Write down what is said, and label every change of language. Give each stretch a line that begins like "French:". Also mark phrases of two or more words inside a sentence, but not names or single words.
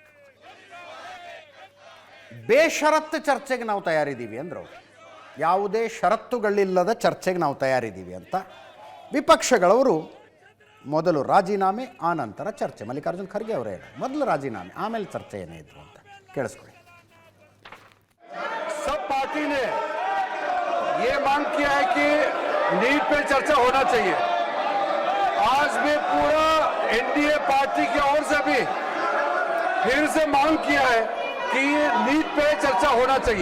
Kannada: ಬೇಷರತ್ತು ಚರ್ಚೆಗೆ ನಾವು ತಯಾರಿದ್ದೀವಿ ಅಂದರು ಅವರು. ಯಾವುದೇ ಷರತ್ತುಗಳಿಲ್ಲದ ಚರ್ಚೆಗೆ ನಾವು ತಯಾರಿದ್ದೀವಿ ಅಂತ. ವಿಪಕ್ಷಗಳವರು ಮೊದಲು ರಾಜೀನಾಮೆ, ಆ ನಂತರ ಚರ್ಚೆ. ಮಲ್ಲಿಕಾರ್ಜುನ್ ಖರ್ಗೆ ಅವರೇ ಮೊದಲು ರಾಜೀನಾಮೆ, ಆಮೇಲೆ ಚರ್ಚೆ ಏನೇ ಇದ್ರು ಅಂತ ಕೇಳಿಸ್ಕೊಳ್ಳಿ.
Hindi: सब पार्टी ने ये मांग किया है कि नीट पे चर्चा होना चाहिए. आज भी पूरा एनडीए पार्टी की ओर से भी फिर से मांग किया है कि ये नीट पे चर्चा होना चाहिए.